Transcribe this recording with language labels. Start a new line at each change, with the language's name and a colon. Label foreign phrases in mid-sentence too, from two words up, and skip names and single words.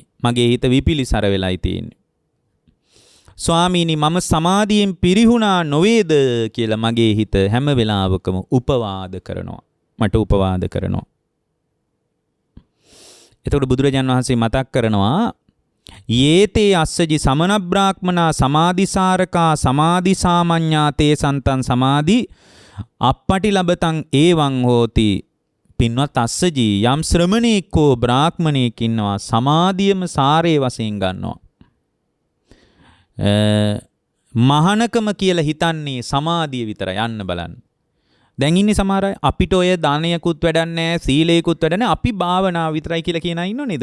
Sinhala: මගේ හිත විපිලිසර වෙලායි තියෙන්නේ. ස්වාමීනි මම සමාධියෙන් පිරිහුණා නොවේද කියලා මගේ හිත හැම වෙලාවකම උපවාද කරනවා. මට උපවාද කරනවා. එතකොට බුදුරජාණන් වහන්සේ මතක් කරනවා
Pali: යේතේ අස්සජි සමන බ්‍රාහ්මනා සමාධිසාරකා සමාධිසාමඤ්ඤා තේ සන්තං සමාධි අප්පටි ලබතං ඒවං හෝති.
Sinhala: පින්වත් අස්සජි යම් ශ්‍රමණේක් හෝ බ්‍රාහ්මණයෙක් ඉන්නවා සමාධියම සාරේ වශයෙන් ගන්නවා. මහානකම කියලා හිතන්නේ සමාධිය විතරයි. යන්න බලන්න. දැන් ඉන්නේ සමහර අය අපිට ඔය දානයකුත් වැඩක් නැහැ, සීලයකුත් වැඩක් නැහැ, අපි භාවනාව විතරයි කියලා කියන අය ඉන්නව නේද?